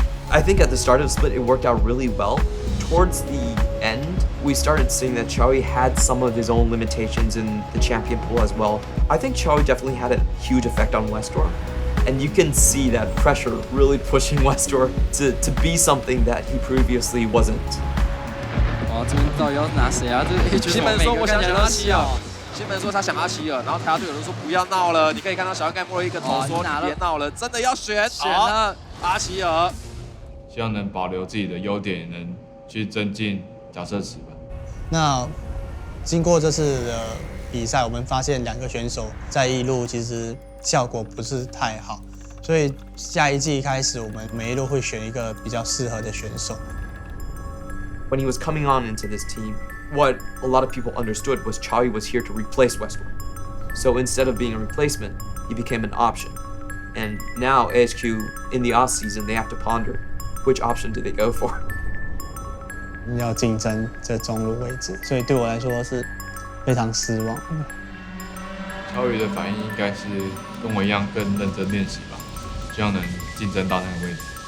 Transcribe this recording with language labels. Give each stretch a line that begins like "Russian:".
English: I think at the start of the split it worked out really well. Towards the end, we started seeing that Chawy had some of his own limitations in the champion pool as well. I think Chawy definitely had a huge effect on YellOwStaR. And you can see that pressure really pushing YellOwStaR to be something that he previously wasn't.
Chinese: 哦，这边到底要拿谁啊？这西门说我想阿奇尔，西门说他想阿奇尔，然后台下队友都说不要闹了。你可以看到小盖摸了一个头说你别闹了，真的要选了阿奇尔。希望能保留自己的优点，也能去增进角色池吧。那经过这次的比赛，我们发现两个选手在一路其实效果不是太好，所以下一季开始，我们每一路会选一个比较适合的选手。
English: When he was coming on into this team, what a lot of people understood was Chawy was here to replace YellOwStaR. So instead of being a replacement, he became an option. And now AHQ in the off season, they have to ponder which option do they go for.
Chinese: 要竞争这中路位置，所以对我来说是非常失望。 Chawy的反应应该是跟我一样更认真练习吧，希望能竞争到那个位置。